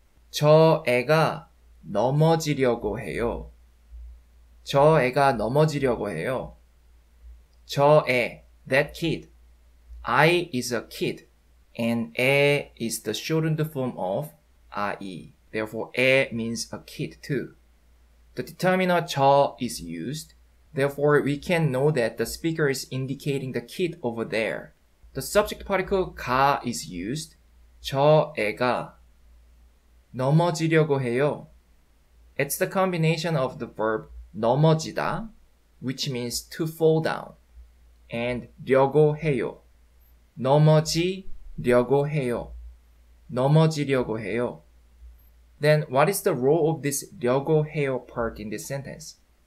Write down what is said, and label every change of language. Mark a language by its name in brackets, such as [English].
[Korean] 저 애가 넘어지려고 해요. 저 애가 넘어지려고 해요. [English] 저 애, that kid. I is a kid, and 애 is the shortened form of I. Therefore, 애 means a kid too. The determiner 저 is used. Therefore, we can know that the speaker is indicating the kid over there. The subject particle 가 is used. [Korean] 저 애가 넘어지려고 해요. [English] It's the combination of the verb 넘어지다, which means to fall down, and 려고 해요. [Korean] 넘어지려고 해요. 넘어지려고 해요. [English] Then what is the role of this 려고 해요 part in this sentence?